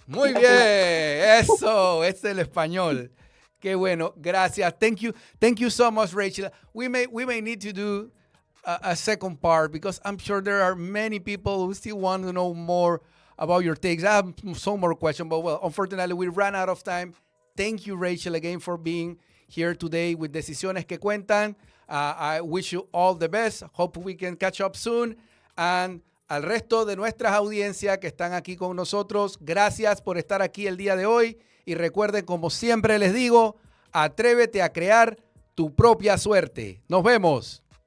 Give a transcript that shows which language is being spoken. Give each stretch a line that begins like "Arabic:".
Spanish: Muy bien, eso, es el español. Qué bueno, gracias.
English: Thank you so much, Rachel. We may need to do a second part because I'm sure there are many people who still want to know more about your takes. I have some more questions, but unfortunately we ran out of time. Thank you, Rachel, again for being here today with Decisiones que Cuentan. I wish you all the best. Hope we can catch up soon.
Spanish: And al resto de nuestras audiencias que están aquí con nosotros, gracias por estar aquí el día de hoy. Y recuerden, como siempre les digo, atrévete a crear tu propia suerte. Nos vemos.